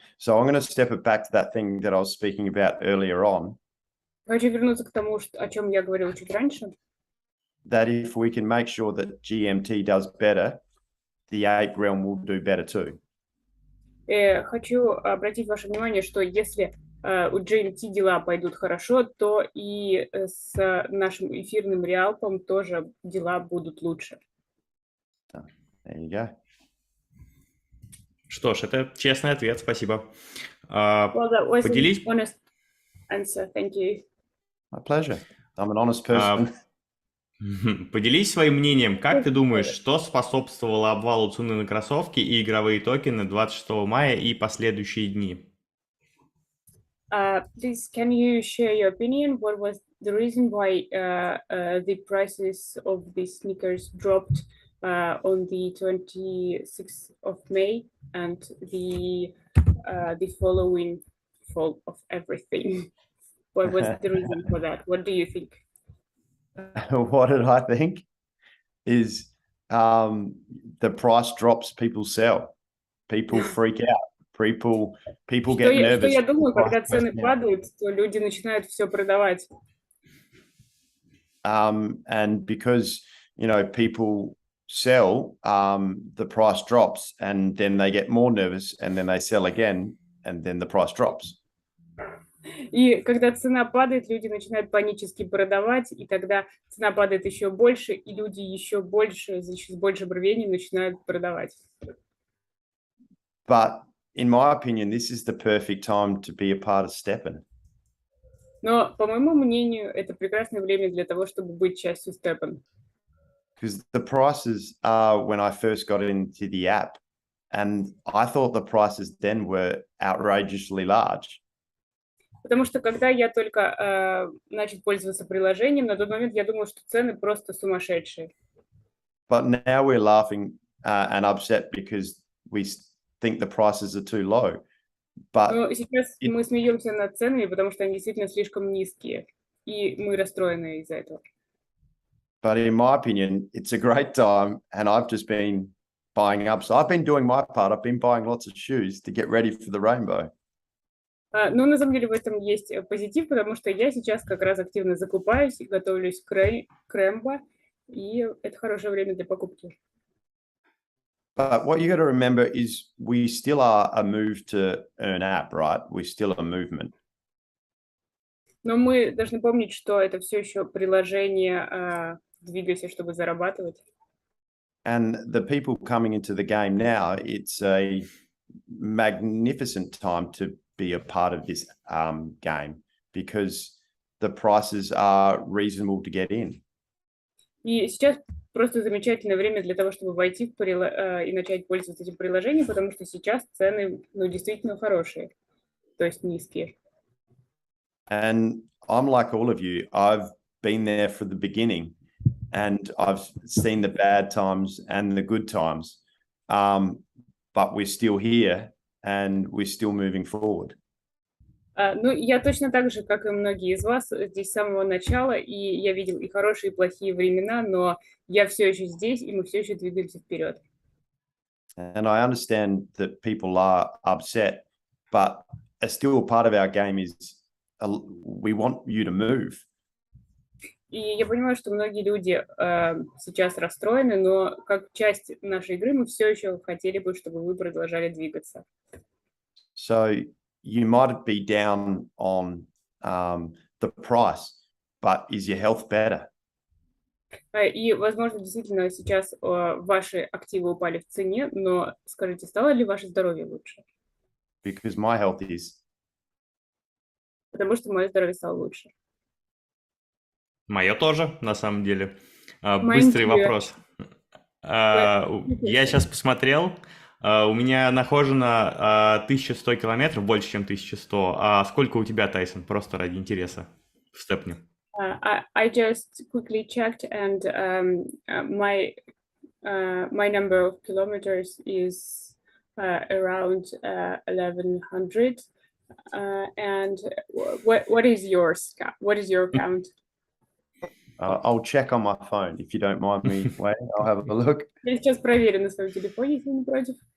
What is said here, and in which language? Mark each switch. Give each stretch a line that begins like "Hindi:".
English: So I'm going to step it back to that thing that I was speaking about earlier on,
Russian: Хочу вернуться к тому, о чем я говорила чуть раньше.
English: that if we can make sure that GMT does better, the ape realm will do better too.
Russian: Хочу обратить ваше внимание, что если у GMT дела пойдут хорошо, то и с нашим эфирным реалпом тоже дела будут лучше.
English: There you go.
Russian: Что ж, это честный ответ, спасибо.
English: Well, that was
Russian: Поделись...
English: an honest answer. Thank you. My pleasure. I'm an honest person.
Russian: Поделись своим мнением, как ты думаешь, что способствовало обвалу цены на кроссовки и игровые токены 26 мая и последующие дни?
English: Please, can you share your opinion? What was the reason why the prices of the sneakers dropped on the 26th of May and the following fall of everything? What was the reason for that? What do you think? What did I think? Is the price drops, people sell. People freak out. People get nervous.
Russian: Что я думаю, когда цены падают, то люди начинают все продавать.
English: And because, you know, people sell, the price drops, and then they get more nervous, and then they sell again, and then the price drops.
Russian: И когда цена падает, люди начинают панически продавать, и тогда цена падает еще больше, и люди еще больше, с большим рвением начинают продавать.
English: But in my opinion, this is the perfect time to be a part of STEPN.
Russian: Но, по моему мнению, это прекрасное время для того, чтобы быть частью STEPN.
English: Because the prices are when I first got into the app, and I thought the prices then were outrageously large.
Russian: Потому что когда я только начал пользоваться приложением, на тот момент я думал, что цены просто сумасшедшие.
English: But now we're laughing and upset because we think the prices are too low.
Russian: Но сейчас мы смеемся над ценами, потому что они действительно слишком низкие, и мы расстроены из-за этого.
English: But in my opinion, it's a great time, and I've just been buying up. So I've been doing my part. I've been buying lots of shoes to get ready for the rainbow.
Russian: Но на самом деле в этом есть позитив, потому что я сейчас как раз активно закупаюсь и готовлюсь к Рэмбо, и это хорошее время для покупки.
English: But what you got to remember is we still are a move to earn app, right? We're still a movement.
Russian: Но мы должны помнить, что это все еще приложение «Двигайся, чтобы зарабатывать».
English: And the people coming into the game now, it's a magnificent time to be a part of this game because the prices are reasonable to get in.
Russian: И сейчас просто замечательное время для того, чтобы войти и начать пользоваться этим приложением, потому что сейчас цены, действительно хорошие, то есть низкие.
English: And I'm like all of you. I've been there for the beginning, and I've seen the bad times and the good times. But we're still here, and we're still moving forward.
Russian: Я точно так же, как и многие из вас, здесь с самого начала, и я видел и хорошие, и плохие времена, но я все еще здесь, и мы все еще двигаемся вперед.
English: And I understand that people are upset, but still a part of our game is we want you to move.
Russian: И я понимаю, что многие люди сейчас расстроены, но как часть нашей игры мы все еще хотели бы, чтобы вы продолжали двигаться.
English: So you might be down on the price, but is your health better?
Russian: И, возможно, действительно сейчас ваши активы упали в цене, но скажите, стало ли ваше здоровье лучше?
English: Because my health is.
Russian: Потому что мое здоровье стало лучше. Мое тоже, на самом деле. Быстрый вопрос. Я сейчас посмотрел. У меня нахожено 1100 километров, больше, чем 1100. А сколько у тебя, Тайсон? Просто ради интереса в степне.
English: I just quickly checked, and my number of kilometers is around 1100. And what is yours? What is your count? I'll check on my phone if you don't mind me waiting. I'll have a look.
Russian: Я сейчас проверю на своем телефоне, если не против.